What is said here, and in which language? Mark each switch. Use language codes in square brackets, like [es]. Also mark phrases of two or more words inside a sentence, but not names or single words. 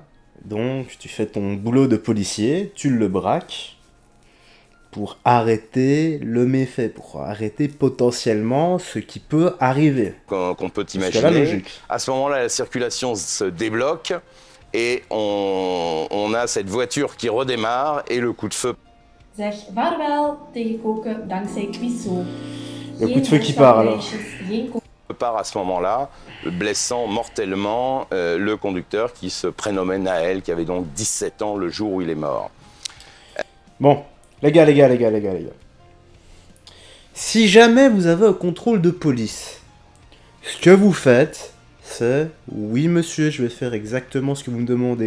[fr] Donc, tu fais ton boulot de policier, tu le braques pour arrêter le méfait, pour arrêter potentiellement ce qui peut arriver. Qu'on peut imaginer. À ce moment-là, la circulation se débloque et on a cette voiture qui redémarre et le coup de feu. [nl] Zeg vaarwel tegen koken dankzij Quizzo. [fr] Le coup de feu qui part alors. Part à ce moment-là, blessant mortellement le conducteur qui se prénommait Naël, qui avait donc 17 ans le jour où il est mort. Bon, les gars. Si jamais vous avez un contrôle de police, ce que vous faites, c'est oui monsieur, je vais faire exactement ce que vous me demandez.